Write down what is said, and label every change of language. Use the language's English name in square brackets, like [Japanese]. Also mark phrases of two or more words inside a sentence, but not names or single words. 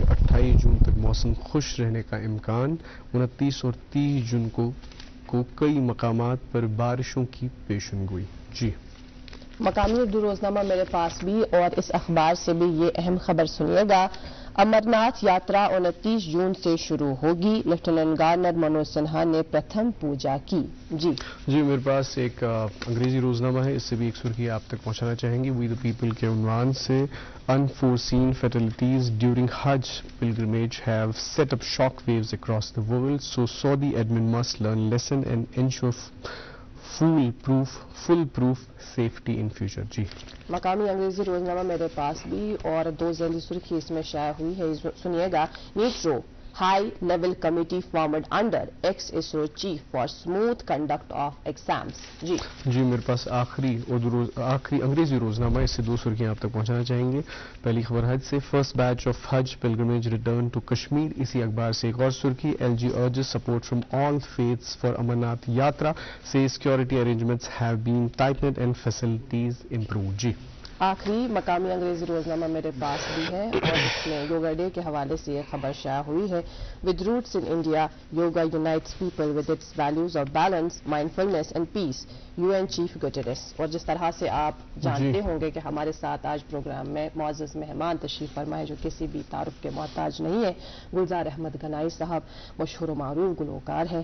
[Urdu] 28 جون تک موسم خوش رہنے کا امکان، 29 اور 30 جون کو کئی مقامات پر بارشوں کی پیشن گوئی. جی مقامی اردو روزنامہ میرے پاس بھی، اور اس اخبار سے بھی یہ اہم خبر سنیے گا. امرناتھ یاترا 29 جون سے شروع ہوگی، لیفٹیننٹ گورنر منوج سنہا نے پرتھم پوجا کی. جی میرے پاس ایک انگریزی روزنامہ ہے، اس سے بھی ایک سرخی آپ تک پہنچانا چاہیں گے. وی دا پیپل کے عنوان سے [English] unforeseen fatalities during Hajj pilgrimage have set up shock waves across the world, so Saudi admin must learn lesson and ensure foolproof safety in future. [Urdu] جی مقامی انگریزی روزنامہ میرے پاس بھی، اور 2 ذیلی سرخی اس میں شائع ہوئی ہے، سنیے گا. [English] NEET row high level committee formed under ex ISRO chief for smooth conduct of exams. [Urdu] جی میرے پاس آخری انگریزی روزنامہ، اس سے 2 سرخیاں آپ تک پہنچانا چاہیں گے. پہلی خبر حج سے، [English] first batch of Hajj pilgrimage return to Kashmir. [Urdu] اسی اخبار سے ایک اور سرخی، [English] LG urges support from all faiths for Amarnath Yatra, says security arrangements have been tightened and facilities improved. [Urdu] جی آخری مقامی انگریزی روزنامہ میرے پاس بھی ہے، اور اس میں یوگا ڈے کے حوالے سے یہ خبر شائع ہوئی ہے. [English] With roots in India, Yoga unites people with its values of balance, mindfulness and peace, UN chief Guterres. [Urdu] اور جس طرح سے آپ جانتے ہوں گے کہ ہمارے ساتھ آج پروگرام میں معزز مہمان تشریف فرمائے جو کسی بھی تعارف کے محتاج نہیں ہے، گلزار احمد گنائی صاحب مشہور و معروف گلوکار ہیں.